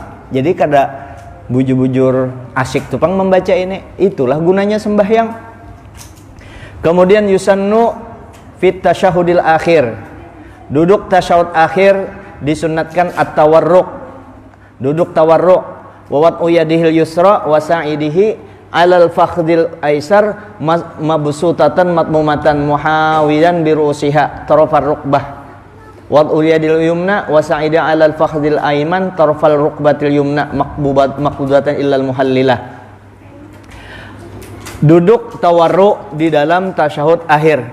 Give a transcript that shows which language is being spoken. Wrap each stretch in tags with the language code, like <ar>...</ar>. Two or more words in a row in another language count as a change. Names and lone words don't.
<bjn>Jadi kada bujur-bujur asyik tupang membaca ini.</bjn> <id>Itulah gunanya sembahyang. Kemudian</id> <ar>يسن في التشهد الأخير.</ar> <id>Duduk tasyahud akhir disunatkan at-tawarruk. Duduk tawarruk.</id> <ar>ووضع يده اليسرى وساعده على الفخذ الأيسر مبسوطة مضمومة محاذيا برءوسها طرف الركبة. ووضع اليد اليمنى والساعد على الفخذ الأيمن طرف الركبة اليمنى مقبوضة إلا المهللة.</ar> <id>Duduk tawarruk di dalam tasyahud akhir.</id>